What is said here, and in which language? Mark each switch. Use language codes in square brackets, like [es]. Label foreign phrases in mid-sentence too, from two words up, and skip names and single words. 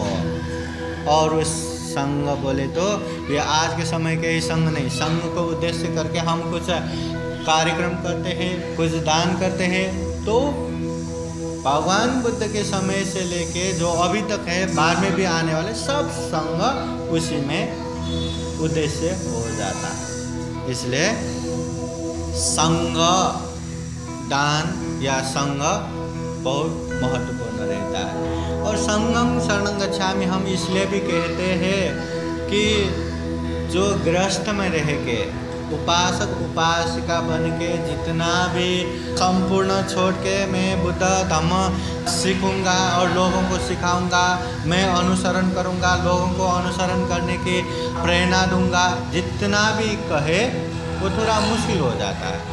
[hi] और उस संघ बोले तो ये आज के समय के ही संघ नहीं, संघ को उद्देश्य करके हम कुछ कार्यक्रम करते हैं, कुछ दान करते हैं, तो भगवान बुद्ध के समय से लेके जो अभी तक है, बाद में भी आने वाले सब संघ उसी में उद्देश्य हो जाता है। इसलिए संघ दान या संघ बहुत महत्वपूर्ण रहता है। और [pi] संघं शरणं गच्छामि [hi] हम इसलिए भी कहते हैं कि जो गृहस्थ में रह के उपासक उपासिका बन के जितना भी संपूर्ण छोड़ के मैं बुद्ध धम्म सीखूंगा और लोगों को सिखाऊंगा, मैं अनुसरण करूंगा, लोगों को अनुसरण करने की प्रेरणा दूंगा, जितना भी कहे वो थोड़ा मुश्किल हो जाता है।